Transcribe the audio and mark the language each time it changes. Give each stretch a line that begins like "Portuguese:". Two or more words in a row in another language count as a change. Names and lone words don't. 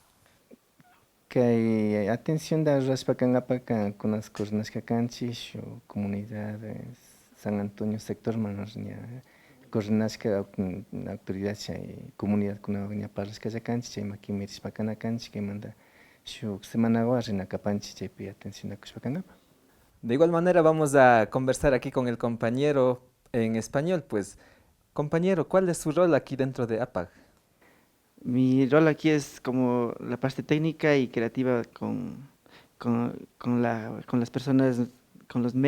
Quechua: Kay atencionda rurashpa kankapaka kunasqa rinashkakanchik shu comunidad San Antonio sectorman ña coordinashka autoridad chay comunidadkunawan ña parlashkallakanchik chayma kimirishpa kanakanchik kaymanta shuk semanawan rinakapanchik chaypi atencionakushpa kankapa.
Spanish: De igual manera vamos a conversar aquí con el compañero en español, pues compañero, ¿cuál es su rol aquí dentro de APAG? Mi rol aquí es como la parte técnica y creativa con las personas, con los